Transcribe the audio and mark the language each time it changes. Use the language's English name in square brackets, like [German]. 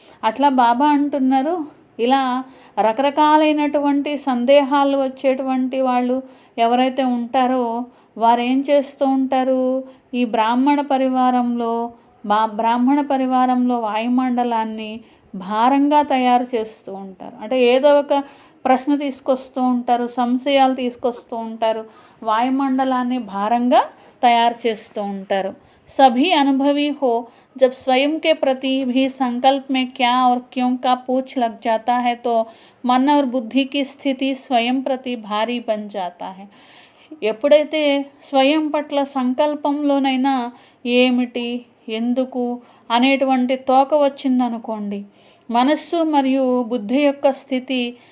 [Telugu] అట్లా బాబా అంటున్నారు, ఇలా రకరకాలైనటువంటి సందేహాలు వచ్చేటువంటి వాళ్ళు ఎవరైతే ఉంటారో వారు ఏం చేస్తూ ఉంటారు, ఈ బ్రాహ్మణ పరివారంలో వాయుమండలాన్ని భారంగా తయారు చేస్తూ ఉంటారు. అంటే ఏదో ఒక ప్రశ్న తీసుకొస్తూ ఉంటారు, సంశయాలు తీసుకొస్తూ ఉంటారు, వాయుమండలాన్ని భారంగా తయారు చేస్తూ ఉంటారు. [Hindi] सभी अनुभवी हो, जब स्वयं के प्रति भी संकल्प में क्या और क्यों का पूछ लग जाता है तो मन और बुद्धि की स्थिति स्वयं प्रति भारी बन जाता है. [Telugu] ఎప్పుడైతే స్వయం పట్ల సంకల్పంలోనైనా ఏమిటి, ఎందుకు అనేటువంటి తోక వచ్చిందనుకోండి, మనస్సు మరియు బుద్ధి యొక్క స్థితి